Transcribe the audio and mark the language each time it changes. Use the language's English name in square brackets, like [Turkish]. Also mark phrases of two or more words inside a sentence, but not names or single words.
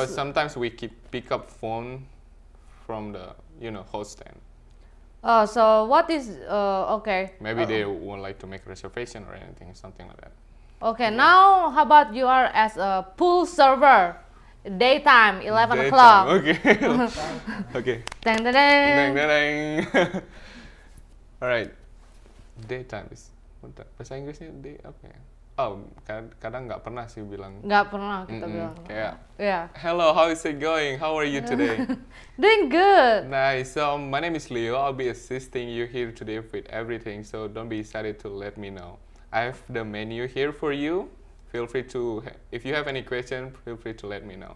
[English] But sometimes we pick up phone from the host stand. so what is okay? Maybe they won't like to make reservation or anything, something like that. Okay, now how about you are as a pool server, daytime, 11 Daytime, o'clock. Okay. Okay. Dang, dang, Deng, dang. deng, deng. Alright. Daytime is [Indonesian] bentar, bahasa Inggrisnya day apa ya? Oh, kadang nggak pernah sih bilang. Nggak pernah kita bilang. Kayak, [English] Yeah. hello, how is it going? How are you today? Doing good. Nice. So my name is Leo. I'll be assisting you here today with everything. So don't be excited to let me know. I have the menu here for you. Feel free to, if you have any question, feel free to let me know.